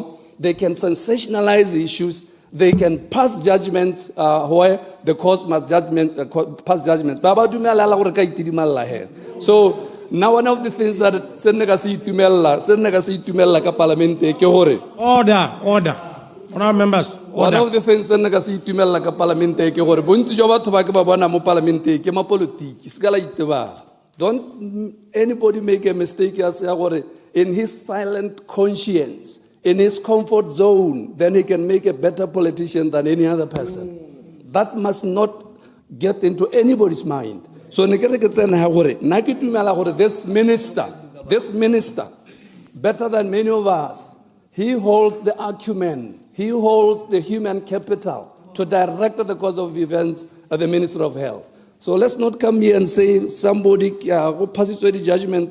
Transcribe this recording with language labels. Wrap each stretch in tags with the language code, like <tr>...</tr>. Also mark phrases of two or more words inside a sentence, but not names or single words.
<en>They can sensationalize the issues. They can pass judgments where the court must pass judgments. So now one of the things that Order. Honorable members, One order. of the things that</en> <tn>nka se itumela ka parlamente ke gore bontsi jwa batho ba ke ba bona mo parlamente ke mapolitiki se ka la itebala.</tn> <en>Don't anybody make a mistake as</en> <tn>ya gore</tn> <en>in his silent conscience, in his comfort zone, then he can make a better politician than any other person. That must not get into anybody's mind.</en> <tn>So ne ke re ke tsena ha gore nna ke tumela gore</tn> <en>this minister, better than many of us, he holds the acumen, he holds the human capital to direct the course of events at the Minister of Health. So let's not come here and say somebody passes the judgment.</en>